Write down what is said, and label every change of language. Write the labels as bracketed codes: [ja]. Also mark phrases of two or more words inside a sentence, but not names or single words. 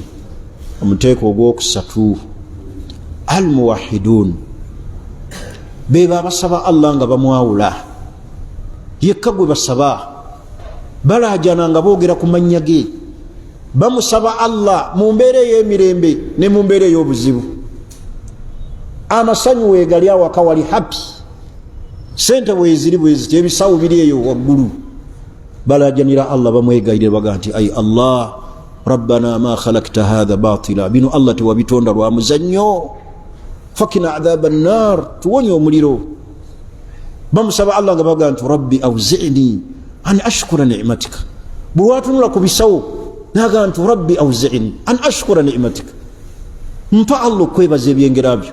[lg] Omuteeko ogwokusatu, almuwahidun, beba abasaba Allah nga bamwawula, yekka gwe basaba, balaajana nga boogera ku mannya ge, bamusaba Allah mu mbeera ey'emirembe ne mu mbeera ey'obuzibu. Amasanyu weegali awaka wali happy, sente bweziri bweziti, ebisawo biri eyo waggulu, balaajanira Allah bamwegayirira baga nti ay Allah [ar] ربنا ما خلقت هذا باطلا, [lg] bino Allah tewabitonda lwa muzannyo, [ar] فقنا عذاب النار, [lg] tuwonye omuliro. Bamusaba Allah nga baga nti [ar] رب أوزعني أن أشكر نعمتك, [lg] bulwatunula ku bisawo naga nti [ar] رب أوزعني أن أشكر نعمتك, [lg] mpa Allah okwebaza ebyengera byo.